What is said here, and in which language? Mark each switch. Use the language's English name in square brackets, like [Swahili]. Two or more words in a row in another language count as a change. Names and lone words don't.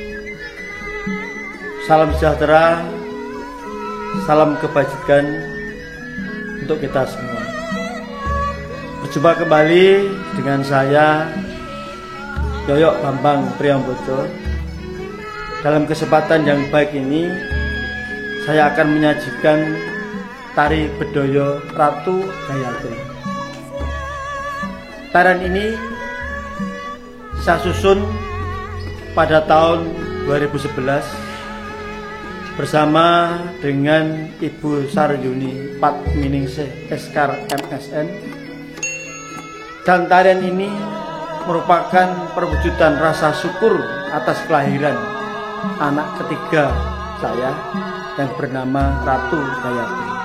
[Indonesian] Salam sejahtera, salam kebajikan untuk kita semua. Berjumpa kembali dengan saya Yoyok Bambang Priambodo. Dalam kesempatan yang baik ini, saya akan menyajikan tari bedoyo Ratu Gayatri. Tarian ini saya susun pada tahun 2011 bersama dengan Ibu Saryuni Patminingsih Eskar MSN, dan tarian ini merupakan perwujudan rasa syukur atas kelahiran anak ketiga saya yang bernama Ratu Gayatri.